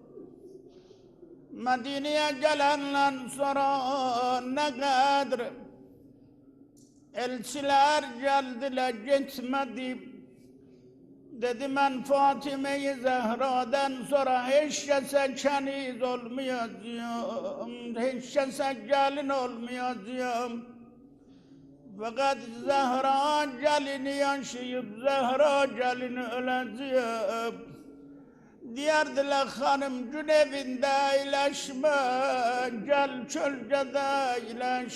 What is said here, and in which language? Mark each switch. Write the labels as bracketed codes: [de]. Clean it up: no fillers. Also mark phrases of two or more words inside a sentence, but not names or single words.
[az] Mədiniyə gələndən sonra nə qədr elçilər gəldilər, getmədi. Dedi, mən Fatime-i Zəhradan sonra heç kəsə kəniz olmayacağım, heç kəsə gəlin olmayacağım. [tr] Fakat Zehra gelini yaşayıp Zehra gelini öleceğim. Diyerdiler hanım gün evinde iyileşme, gel çölgede iyileş.